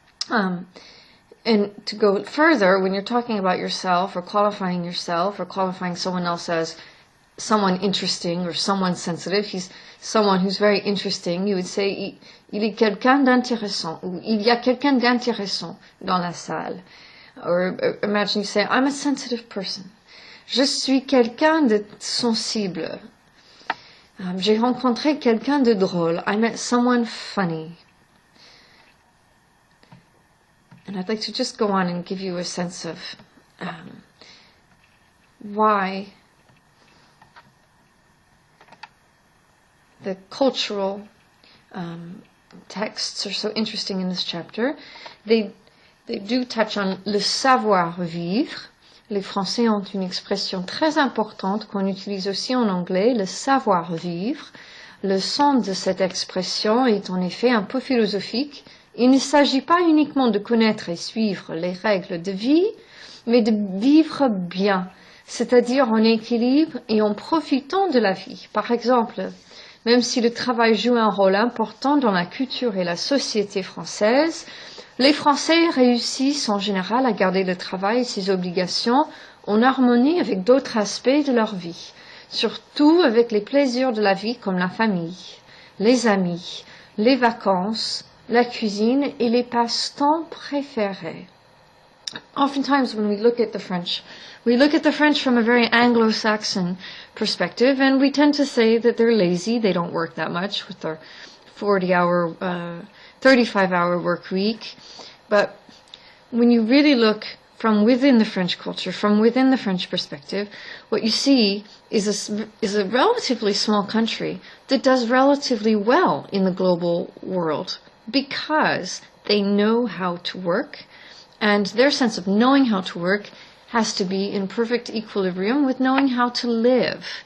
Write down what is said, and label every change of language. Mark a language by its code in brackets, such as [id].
[en] And to go further, when you're talking about yourself or qualifying someone else as someone interesting or someone sensitive, he's someone who's very interesting, you would say, [fr] il est quelqu'un d'intéressant, ou il y a quelqu'un d'intéressant dans la salle. [en] Or imagine you say, I'm a sensitive person. [fr] Je suis quelqu'un de sensible. J'ai rencontré quelqu'un de drôle. [en] I met someone funny. And I'd like to just go on and give you a sense of why the cultural texts are so interesting in this chapter. They do touch on le savoir-vivre. [fr] Les Français ont une expression très importante qu'on utilise aussi en anglais, le savoir-vivre. Le sens de cette expression est en effet un peu philosophique. Il ne s'agit pas uniquement de connaître et suivre les règles de vie, mais de vivre bien, c'est-à-dire en équilibre et en profitant de la vie. Par exemple, même si le travail joue un rôle important dans la culture et la société française, les Français réussissent en général à garder le travail et ses obligations en harmonie avec d'autres aspects de leur vie. surtout avec les plaisirs de la vie comme la famille, les amis, les vacances, la cuisine et les passe-temps préférés. [en] Oftentimes when we look at the French from a very Anglo-Saxon perspective, and we tend to say that they're lazy, they don't work that much with their 35-hour work week. But when you really look from within the French culture, from within the French perspective, what you see is a relatively small country that does relatively well in the global world because they know how to work, and their sense of knowing how to work has to be in perfect equilibrium with knowing how to live.